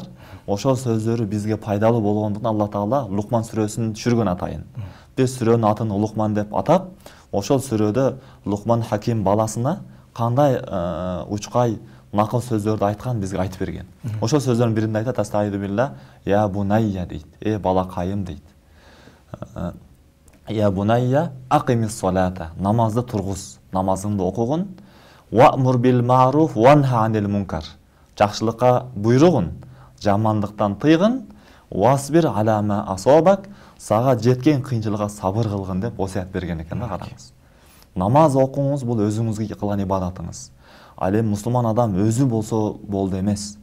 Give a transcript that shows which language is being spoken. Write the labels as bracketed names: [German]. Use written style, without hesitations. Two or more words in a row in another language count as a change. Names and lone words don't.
[Kyrgyz] Ошол сөздөрү бизге пайдалуу болгондуктан Алла Таала Лукман сүрөсүн түшүргөн атайын. Биз сүрөнүн атын Лукман деп атап, ошол сүрөдө Лукман Хаким баласына кандай учкай макыл сөздөрдү айткан бизге айтып берген. Ошол сөздөрдүн биринде айтат: [Arabic] "أستعيذ بالله، يا بني" дейт. [Kyrgyz] Балакайым дейт. [Arabic] يا بني أقم الصلاة. [Kyrgyz] Намазды тургуз, намазыңды окугун. [Arabic] وأمر بالمعروف وانه عن المنكر. [Kyrgyz] Жакшылыкка буйругун, жамандыктан тыйгын. [Arabic] واصبر على ما أصابك. [Kyrgyz] Сага жеткен кыйынчылыкка сабыр кылгын деп осият берген экен да, караңыз. Намаз окуңуз бул өзүңүзгө кылган ибадатыңыз. Ал эми мусулман адам өзү болсо болду эмес.